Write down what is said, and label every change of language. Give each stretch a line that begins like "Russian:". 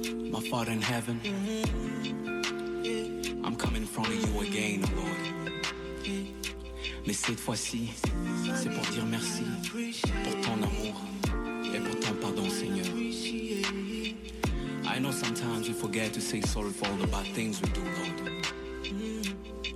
English: My Father in heaven, I'm coming in front of you again, Lord.
French: Mais cette fois-ci, c'est pour dire merci pour ton amour et pour ton pardon, Seigneur.
English: I know sometimes we forget to say sorry for all the bad things we do, Lord.